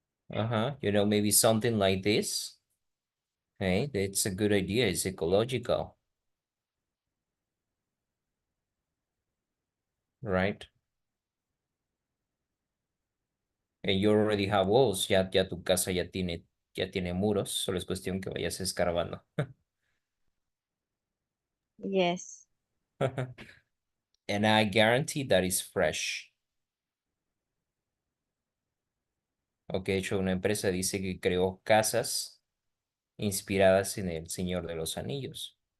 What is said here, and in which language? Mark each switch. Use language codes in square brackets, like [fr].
[en] Maybe something like this. Hey, that's a good idea. It's ecological, right? And you already have walls. [es] Ya tu casa ya tiene muros. Solo es cuestión que vayas escarbando. [en] Yes. And I guarantee that is fresh. [es] Ok, de hecho, una empresa dice que creó casas inspiradas en El Señor de los Anillos.